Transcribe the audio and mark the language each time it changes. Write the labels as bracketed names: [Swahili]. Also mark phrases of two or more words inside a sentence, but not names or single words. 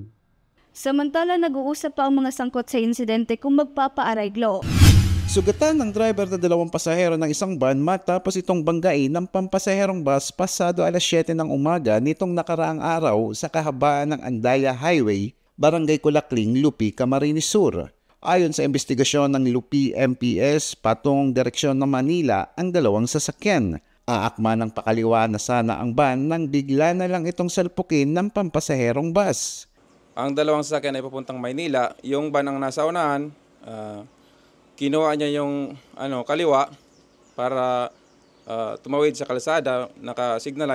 [Filipino] Samantala, nag-uusap pa ang mga sangkot sa insidente kung magpapaaraylo. Sugatan ng driver na 2 pasahero ng isang van matapos itong banggain ng pampasaherong bus pasado alas 7 ng umaga nitong nakaraang araw sa kahabaan ng Andaya Highway, Barangay Kulakling, Lupi, Camarines Sur. Ayon sa investigasyon ng Lupi MPS, patungong direksyon ng Manila ang 2 sasakyan. Aakma ng pakaliwa na sana ang van nang bigla na lang itong salpukin ng pampasaherong bus. Ang 2 sasakyan ay papuntang Maynila. Yung van ang nasa unahan, kinuha niya yung kaliwa para tumawid sa kalsada, naka- [English] signal light.